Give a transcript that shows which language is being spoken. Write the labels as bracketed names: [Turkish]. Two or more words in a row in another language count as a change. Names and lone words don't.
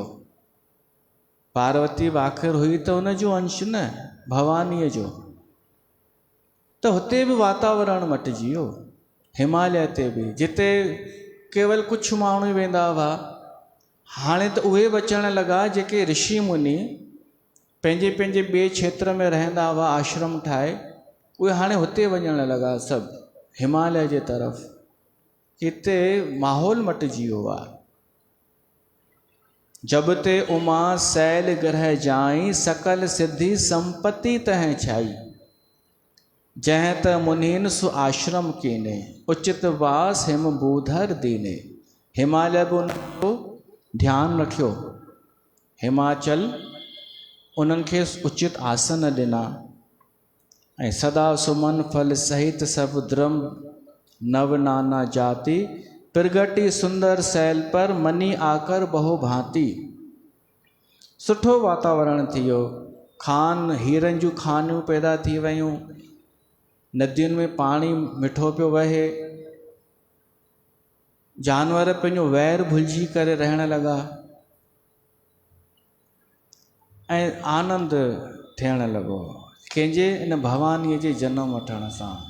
[Sindhi] पार्वती आख़िर हुई त हुन जो अंश न, भवानीअ जो। त हुते बि वातावरण मटिजी वियो, हिमालय ते बि, जिते केवल कुझु माण्हू वेंदा हुआ, हाणे त उहे बि अचण लॻा जेके ऋषि मुनि पंहिंजे पंहिंजे ॿिए क्षेत्र में रहंदा हुआ, आश्रम ठाहे, उहे हाणे हुते वञण लॻा सभु, हिमालय जे तरफ़। हिते माहौल मटिजी वियो आहे। [Awadhi] जब ते उमा सैल ग्रह जाई, सकल सिद्धि संपत्ति तह छाई। जह त मुनीन सु आश्रम कीने, उचित वास हिम बूधर दीने। [Sindhi] हिमालय बि उनको ध्यानु रखियो, हिमाचल उन्हनि खे उचित आसन ॾिना, ऐं [Awadhi] सदा सुमन फल सहित सब द्रम नव नाना जाति। प्रगति सुंदर सैल पर मनी आकर बहु भांति। [Sindhi] सुठो वातावरण थी वियो, खान हीरनि जूं खानियूं पैदा थी वियूं, नदियुनि में पाणी मिठो पियो वहे, जानवर पंहिंजो वैर भुलिजी करे रहण लॻा, ऐं आनंद थियण लॻो कंहिंजे इन भवानीअ जे जनम वठण सां।